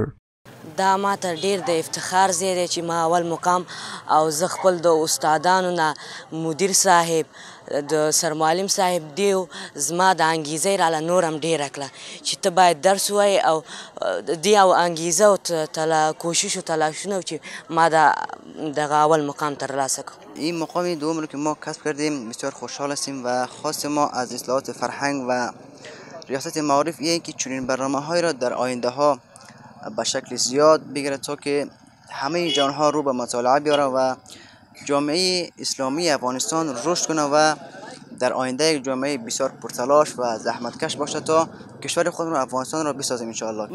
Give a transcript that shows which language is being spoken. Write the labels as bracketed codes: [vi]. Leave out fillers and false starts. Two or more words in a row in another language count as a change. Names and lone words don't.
[ps] دا ماته ډیر د افتخار ځای دی چې ما اول مقام او زه خپل د استادانو نه مدیر صاحب د سرمعلم صاحب دیو زما د انګیزې راله نور هم ډیره کړه چې ته باید درس ووایې او دې او انګیزه او کوشش و تلاشونه چې ما دغه اول مقام ترلاسه کړم. [fa] این مقام دوم رو که ما کسب کردیم بسیار خوشحال هستیم و خواست ما از اصلاحات فرهنگ و ریاست معارف اینه که چنین برنامه‌هایی را در آینده ها به شکل زیاد بگیره تا که همه جوانها رو به مطالعه بیاره و جامعه اسلامی افغانستان رشد کنه و در آینده یک جامعه بسیار پرتلاش و زحمتکش باشه تا کشور خودمون افغانستان را بسازیم [ar] ان شاء الله.